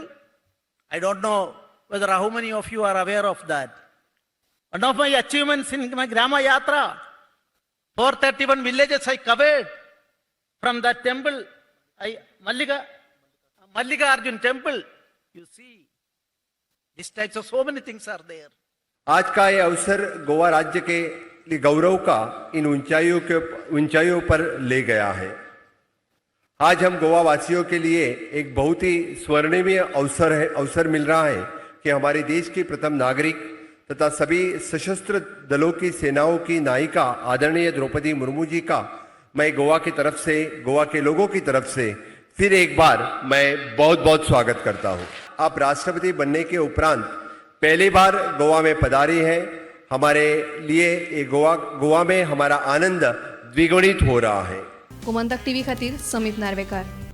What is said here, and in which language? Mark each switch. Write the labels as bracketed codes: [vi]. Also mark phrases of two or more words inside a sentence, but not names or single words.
[en] I don't know whether how many of you are aware of that. One of my achievements in my Grama Yatra, 431 villages I covered from that temple. Mallika Arjun temple. You see, these types of so many things are there. [hi] आज का ये अवसर गोवा राज्य के गौरव का इन ऊंचाइयों पर ले गया है। आज हम गोवा वासियों के लिए एक बहुत ही स्वर्णिम अवसर मिल रहा है कि हमारे देश की प्रथम नागरिक तथा सभी सशस्त्र दलों की सेनाओं की नायिका आदरणीय द्रौपदी मुर्मू जी का मैं गोवा की तरफ से, गोवा के लोगों की तरफ से फिर एक बार मैं बहुत बहुत स्वागत करता हूं। आप राष्ट्रपति बनने के उपरांत पहली बार गोवा में पधारी हैं। हमारे लिए ये गोवा में हमारा आनंद द्विगुणित हो रहा है। [kok] गोमंतक टीव्ही खातीर समीत नार्वेकार।